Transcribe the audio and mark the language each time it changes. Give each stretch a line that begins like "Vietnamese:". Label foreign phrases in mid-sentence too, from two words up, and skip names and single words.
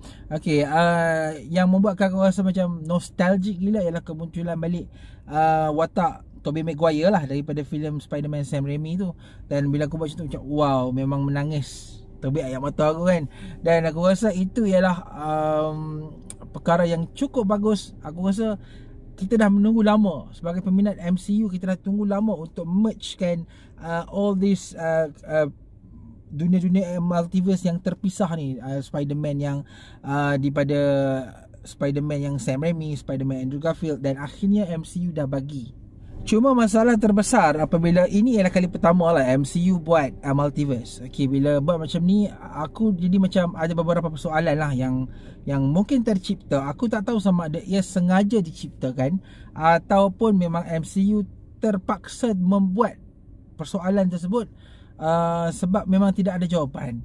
Malay: Okay, yang membuatkan aku rasa macam nostalgic gila ialah kemunculan balik watak Tobey Maguire lah daripada filem Spider-Man Sam Raimi tu. Dan bila aku buat macam tu, macam wow, memang menangis terbit air mata aku kan. Dan aku rasa itu ialah perkara yang cukup bagus. Aku rasa kita dah menunggu lama sebagai peminat MCU, kita dah tunggu lama untuk mergekan
English: all this
Malay: dunia-dunia multiverse yang terpisah ni. Spider-Man yang daripada Spider-Man yang Sam Raimi, Spider-Man Andrew Garfield, dan akhirnya MCU dah bagi. Cuma masalah terbesar apabila ini ialah kali pertama lah MCU buat multiverse. Okay, bila buat macam ni, aku jadi macam ada beberapa persoalan lah yang mungkin tercipta. Aku tak tahu sama ada ia sengaja diciptakan ataupun memang MCU terpaksa membuat persoalan tersebut sebab memang tidak ada jawapan.